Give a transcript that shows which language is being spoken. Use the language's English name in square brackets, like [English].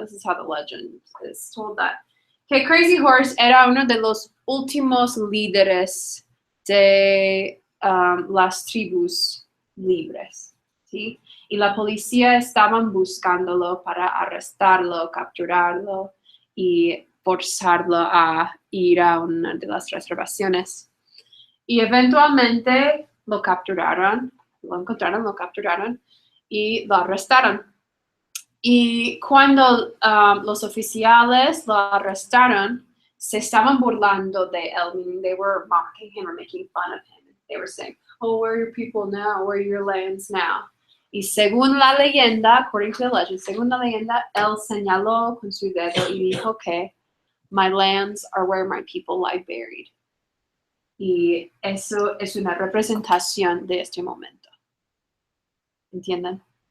[English] This is how the legend is told that. [Spanish] Que Crazy Horse era uno de los últimos líderes de las tribus libres, ¿sí? Y la policía estaban buscándolo para arrestarlo, capturarlo y forzarlo a ir a una de las reservaciones. Y eventualmente lo capturaron, lo encontraron, lo capturaron y lo arrestaron. Y cuando los oficiales lo arrestaron, se estaban burlando de él, [English] meaning they were mocking him or making fun of him. They were saying, oh, where are your people now? Where are your lands now? [Spanish] Y según la leyenda, [English] according to the legend, [Spanish] según la leyenda, él señaló con su dedo y dijo que [English] my lands are where my people lie buried. [Spanish] Y eso es una representación de este momento. ¿Entienden?